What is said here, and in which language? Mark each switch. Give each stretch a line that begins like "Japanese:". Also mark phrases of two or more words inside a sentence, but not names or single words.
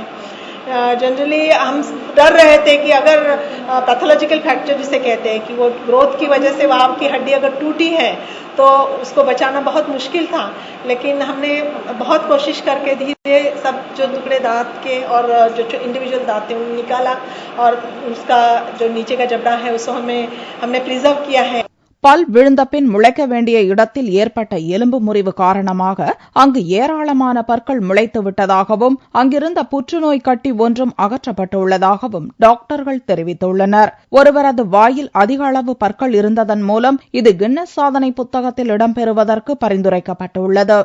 Hindi: जनरली हम डर रहे थे कि अगर
English: pathological fracture
Hindi: जिसे कहते हैं कि वो ग्रोथ की वजह से वहाँ की हड्डी अगर टूटी है तो उसको बचाना बहुत मुश्किल था, लेकिन हमने बहुत कोशिश करके धीरे सब जो टुकड़े दांत के और जो इंडिविजुअल दांत थे उन्हें निकाला और उसका जो नीचे का जबड़ा है उसको हमने प्रिजर्व किया है.
Tamil: பல் விழுந்த பின் முளைக்க வேண்டிய இடத்தில் ஏற்பட்ட எலும்பு முறிவு காரணமாக அங்கு ஏராளமான பற்கள் முளைத்து விட்டதாகவும் அங்கிருந்த புற்றுநோய் கட்டி ஒன்றும் அகற்றப்பட்டுள்ளதாகவும் டாக்டர்கள் தெரிவித்துள்ளனர். ஒருவரது வாயில் அதிக அளவு பற்கள் இருந்ததன் மூலம் இது கின்னஸ் சாதனை புத்தகத்தில் இடம்பெறுவதற்கு பரிந்துரைக்கப்பட்டுள்ளது.